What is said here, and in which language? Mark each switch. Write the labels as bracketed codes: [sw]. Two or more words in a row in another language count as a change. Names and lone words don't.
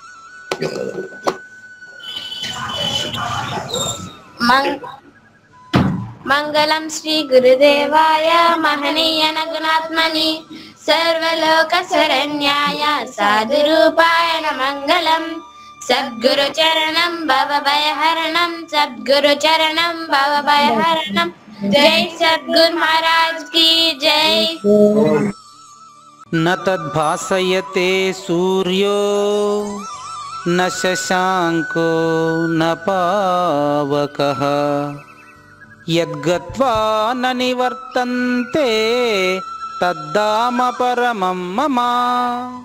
[sa] మంగళం శ్రీ గురుదేవాయ మహనీయ గుణాత్మని సర్వలోక శరణ్యాయ సాధురూపాయ మంగళం. సద్గురు చరణం భవభయహరణం, సద్గురు చరణం భవభయహరణం. [hi] जय सद्गुरु महाराज की जय. [sa] न तद्भासयते सूर्यो न शशांको न पावकः यद्गत्वा न निवर्तन्ते तद्धाम परमं मम.